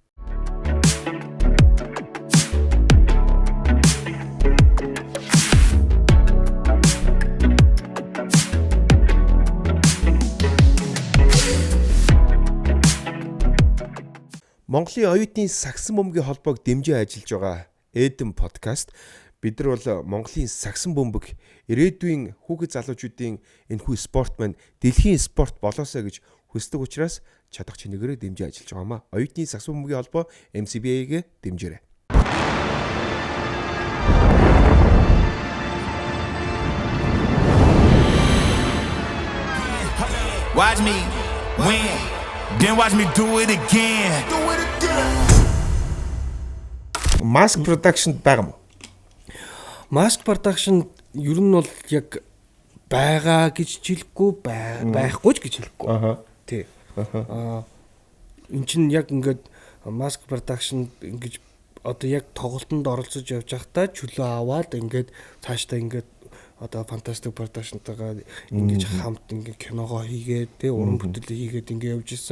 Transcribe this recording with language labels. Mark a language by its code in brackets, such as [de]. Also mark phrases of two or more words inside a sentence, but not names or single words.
[mn] Монголын оюутны сагсан бөмбөгийн холбоог дэмжиж ажиллаж байгаа Эдэн подкаст. Бид нар бол Монголын сагсан бөмбөг ирээдүйн хүүхэд залуучуудын энэхүү спорт маань дэлхийн спорт болоосоо гэж хүсдэг учраас чадах чинээрээ дэмжиж ажиллаж байгаамаа. Оюутны сагсан бөмбөгийн холбоо MCBA-гээ дэмжээрэй. [en] Watch me win. Then watch me do it again. Mask production [mn] байгаа мó? [en] Mask production [mn] ер нь бол яг байгаа гэж хэлэхгүй байхгүй ч гэж хэлэхгүй. Тий. Энд чинь яг ингээд [en] mask production [mn] ингэж одоо яг тоглолтод оролцож явж байхдаа чөлөө аваад ингээд цаашдаа ингээд одоо фантастик продакшнтайгаа ингэж хамт ингэ киногоо хийгээд уран бүтээлээ хийгээд ингэ явж исэн.